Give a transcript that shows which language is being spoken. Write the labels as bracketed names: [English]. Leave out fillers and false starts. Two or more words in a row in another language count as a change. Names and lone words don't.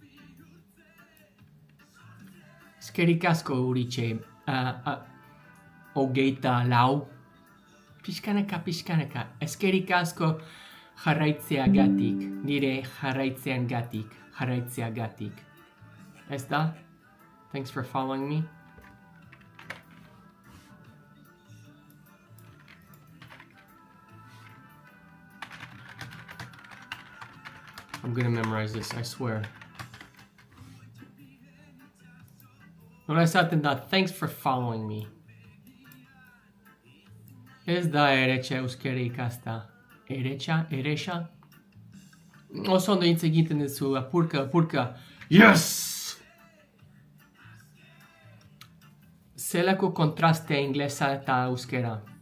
[Basque] Eskerik asko uritxe. 24. Pixkanaka. Eskerik asko jarraitzeagatik. Nire jarraitzeagatik. Ez da? [English] Thanks for following me. I'm gonna memorize this, I swear. [Basque] Nola esaten da, [English] thanks for following me. [Basque] Ez da eretxa euskera ikasta. Eretxa? Oso ondo hitz egiten duzu, apurka. Yes! Zelako kontrastea inglesa eta euskera.